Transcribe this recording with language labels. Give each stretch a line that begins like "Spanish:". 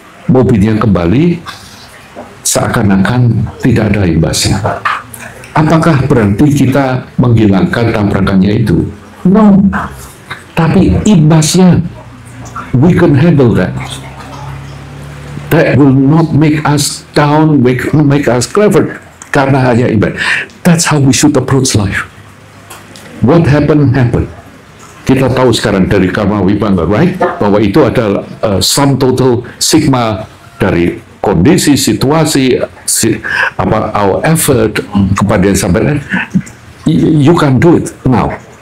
Indonesian: Mobilnya kembali, seakan-akan tidak ada imbasnya. Apakah berarti kita menghilangkan tabrakannya itu?
English: No.
Indonesian: Tapi imbasnya,
English: we can handle that. That will not make us down, make us clever,
Indonesian: karena hanya imbas.
English: That's how we should approach life. What happened, happened.
Indonesian: Kita tahu sekarang dari karma wibanga,
English: right?
Indonesian: Bahwa itu adalah
English: sum total
Indonesian: sigma dari kondisi, situasi,
English: our effort
Indonesian: kepada yang sampai.
English: You can do it now.